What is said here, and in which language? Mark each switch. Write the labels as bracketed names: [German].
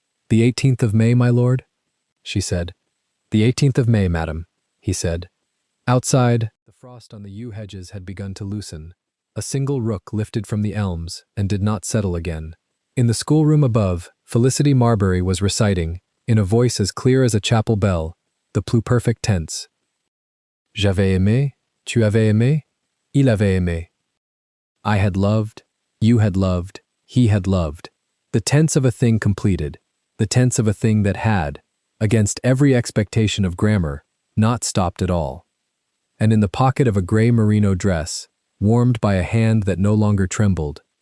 [English] "The 18th of May, my lord?" she said. "The 18th of May, madam," he said. Outside, the frost on the yew hedges had begun to loosen. A single rook lifted from the elms and did not settle again. In the schoolroom above, Felicity Marbury was reciting, in a voice as clear as a chapel bell, the pluperfect tense. [French] J'avais aimé, tu avais aimé, il avait aimé. [English] I had loved, you had loved, he had loved. The tense of a thing completed, the tense of a thing that had, against every expectation of grammar, not stopped at all. And in the pocket of a grey merino dress, warmed by a hand that no longer trembled,